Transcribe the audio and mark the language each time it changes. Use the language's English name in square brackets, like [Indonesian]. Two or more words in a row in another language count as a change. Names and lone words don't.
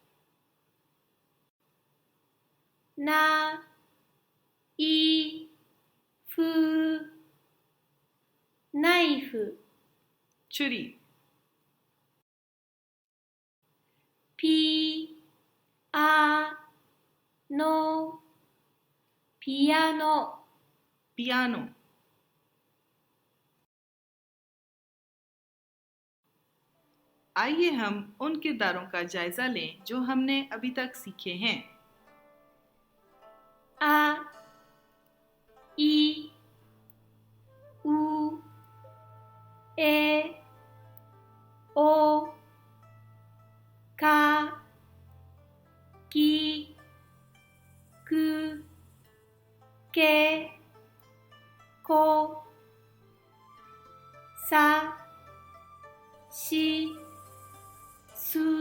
[Japanese] な、い、ふ、ナイフ、 [Urdu] छुरी, [Japanese] ピ、あ、の、ピアノ。 [Urdu] पियानो। آئیے ہم ان کرداروں کا جائزہ لیں جو ہم نے ابھی تک سیکھے ہیں. [Japanese] あ、い、う、え、お、か、き、く、け、こ、さ、し、す、